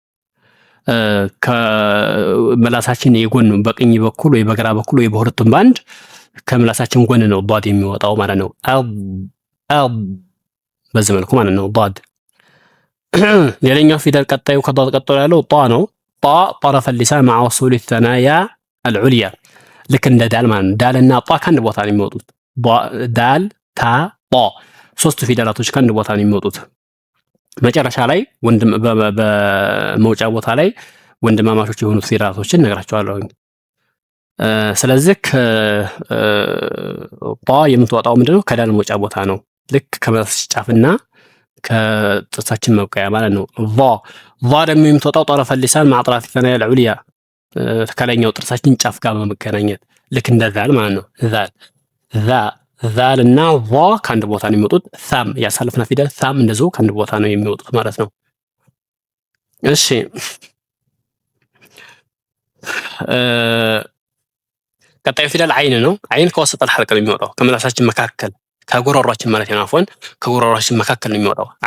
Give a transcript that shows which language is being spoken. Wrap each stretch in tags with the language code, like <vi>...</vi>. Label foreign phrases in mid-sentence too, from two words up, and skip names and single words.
<am>ከምላሳችን የጎን በቀኝ በኩል ወይ በግራ በኩል ወይ በሁለቱም ባንድ ከምላሳችን ጎን ነው ቧድ የሚወጣው ማለት ነው። በዚህ መልኩ ማለት ነው ቧድ። ሌላኛው ፊደል ቀጣዩ ከዷድ ቀጥሎ ያለው ጣ ነው።</am> <ar>طرف لسان مع وصول الثنايا العليا</ar> <am>ልክ እንደ ዳል ማለት ነው። ዳልና ጣ ከአንድ ቦታ ነው የሚወጡት። ዳል ታ ጣ ሶስቱ ፊደላቶች ከአንድ ቦታ ነው የሚወጡት። መጨረሻ ላይ በመውጫ ቦታ ላይ ወንድማማቾች የሆኑት ፊደላቶችን እነግራቸዋለሁ። ስለዚህ ጣ የምትወጣው ምንድነው? ከዳል መውጫ ቦታ ነው። ልክ ከምላሳችን ጫፍና ከጥርሳችን መብቀያ ማለት ነው። ቫ ደግሞ የምትወጣው</am> <ar>طرف لسان مع اطراف الثنايا العليا</ar> <am>ከላይኛው ጥርሳችን ጫፍ ጋር በመገናኘት ልክ እንደ ዛል ማለት ነው። ዛል እና ቫ ከአንድ ቦታ ነው የሚወጡት። ሳም ያሳለፍና ፊደል ሳም እንደዚሁ ከአንድ ቦታ ነው የሚወጡት ማለት ነው። እሺ ቀጣዩ ፊደል አይን ነው። አይን</am> <ar>من وسط حلق</ar> <am>ነው የሚወጣው ከምላሳችን መካከል ከጉሮሯችን ማለት ነው። አፎን ከጉሮሯችን መካከል ነው የሚወጣው።</am>